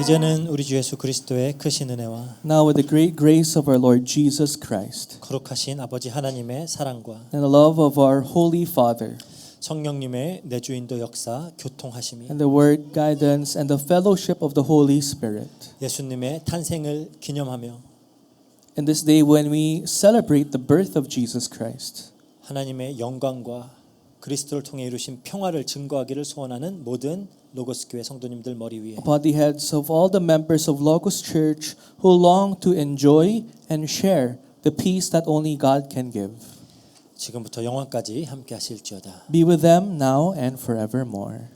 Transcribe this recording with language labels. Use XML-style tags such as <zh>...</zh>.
<ko>이제는 우리 주 예수 그리스도의 크신 은혜와</ko> <en>Now with the great grace of our Lord Jesus Christ</en> <ko>거룩하신 아버지 하나님의 사랑과</ko> <en>and the love of our Holy Father</en> <ko>성령님의 내주인도 역사 교통하심이</ko> <en>and the word guidance and the fellowship of the Holy Spirit.</en> <ko>예수님의 탄생을 기념하며</ko> <en>In this day when we celebrate the birth of Jesus Christ,</en> <ko>하나님의 영광과 그리스도를 통해 이루신 평화를 증거하기를 소원하는 모든 로고스 교회 성도님들 머리 위에</ko> <en>upon the heads of all the members of Logos Church who long to enjoy and share the peace that only God can give,</en> <ko>지금부터 영원까지 함께 하실지어다.</ko> <en>be with them now and forevermore.</en>